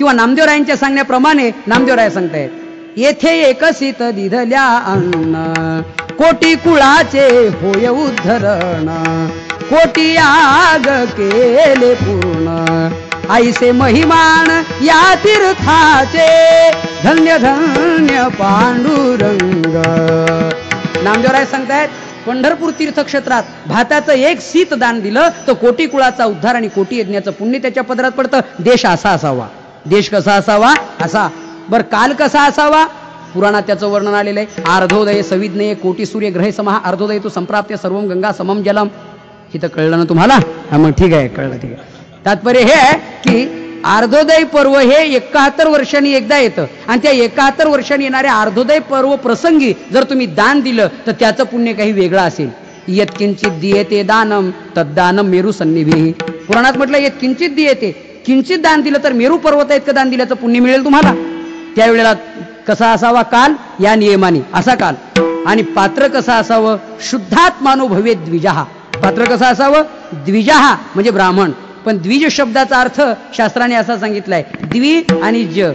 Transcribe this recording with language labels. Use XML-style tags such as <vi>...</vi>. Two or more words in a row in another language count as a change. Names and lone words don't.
<mr>किंवा नामदेवरायांच्या सांगण्याप्रमाणे नामदेवराय सांगतायत, येथे एकसित दिधल्या अन्न कोटी कुळाचे होय उद्धरण कोटी याग केले पूर्ण आईसे महिमान या तीर्थाचे धन्य धन्य पांडुरंग. नामदेवराय सांगतायत पंढरपूर तीर्थक्षेत्रात भाताचं एक शीत दान दिलं तर कोटी कुळाचा उद्धार आणि कोटी यज्ञाचं पुण्य त्याच्या पदरात पडतं. देश असा असावा. देश कसा असावा? असा. बर काल कसा असावा? पुराणात त्याचं वर्णन आलेलं आहे.</mr> <sa>अर्धोदय सविज्ञे कोटी सूर्य ग्रहे समहा अर्धोदय तू संप्राप्य सर्वम गंगा समम जलम.</sa> <mr>हे तर कळलं ना तुम्हाला? हा मग ठीक आहे, कळलं. ठीक आहे. तात्पर्य हे आहे की अर्धोदय पर्व हे 71 वर्षांनी एकदा येतं आणि त्या 71 वर्षांनी येणाऱ्या अर्धोदय पर्व प्रसंगी जर तुम्ही दान दिलं तर त्याचं पुण्य काही वेगळं असेल.</mr> <sa>यत्किंचित दियेते दानम तद्दानम मेरू सन्निभी.</sa> <mr>पुराणात म्हटलं</mr> <sa>यत्किंचित दियेते,</sa> <mr>किंचित दान दिलं तर मेरू पर्वत इतकं दान दिल्याचं पुण्य मिळेल तुम्हाला. त्यावेळेला कसा असावा काल? या नियमाने असा काल. आणि पात्र कसं असावं?</mr> <sa>शुद्धात्मानो भवे द्विजहा.</sa> <mr>पात्र कसं असावं? द्विजहा म्हणजे ब्राह्मण. पण द्विज शब्दाचा अर्थ शास्त्राने असा सांगितलाय द्वि आणि ज.</mr>